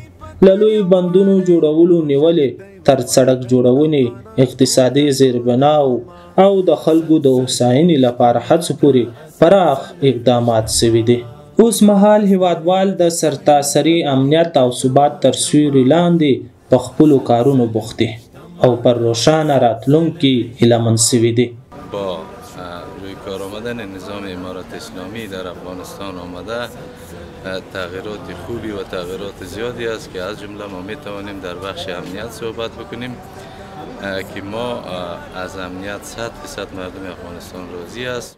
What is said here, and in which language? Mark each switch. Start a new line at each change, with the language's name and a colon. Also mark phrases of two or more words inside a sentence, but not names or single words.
Pashto: له لوی بندونو جوړولو نیولې تر سړک جوړونې، اقتصادي زیربناو او د خلکو د هوساینې لپاره هڅو پورې پراخ اقدامات شوي دي. اوس مهال هیوادوال د سرتاسري امنیت او ثبات تر سیوري لاندې په خپلو کارونو بوخت دي او پر روښانه راتلونکي هیلهمند شوي دي.
Persian: با روی کار آمدن نظام امارت اسلامی در افغانستان آمده تغییرات خوبی و تغییرات زیادی است که از جمله ما می توانیم در بخش امنیت صحبت بکنیم که ما از امنیت 100% مردم افغانستان راضی است.